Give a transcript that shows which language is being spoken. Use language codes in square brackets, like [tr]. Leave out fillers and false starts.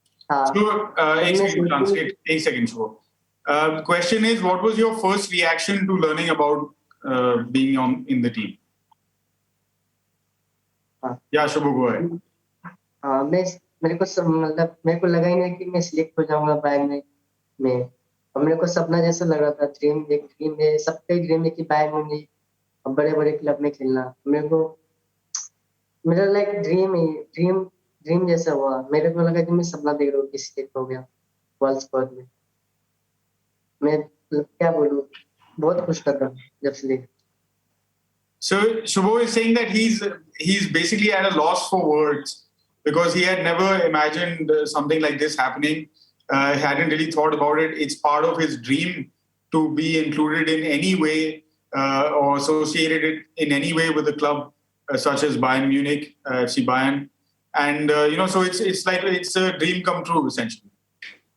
[en] एक second, Shubho. The question is, what was your first reaction to learning about being in the team? Yeah, Shubho, go ahead. [hi] मेरे को लगा ही नहीं कि मैं सिलेक्ट हो जाऊंगा बायर्न में और मेरे को सपना जैसा लग रहा था. ड्रीम है, सबका ड्रीम है कि बायर्न म्यूनिख और बड़े क्लब में खेलना. मेरा लाइक ड्रीम जैसा हुआ. मेरे को लगा कि मैं सपना देख रहा हूँ कि सिलेक्ट हो गया वर्ल्ड स्क्वाड में. मैं क्या बोलूं, बहुत खुश था जब select. [en] So Shubho is saying that he's basically at a loss for words because he had never imagined something like this happening. He hadn't really thought about it. It's part of his dream to be included in any way or associated in any way with a club such as Bayern Munich, FC Bayern, and so it's like it's a dream come true essentially.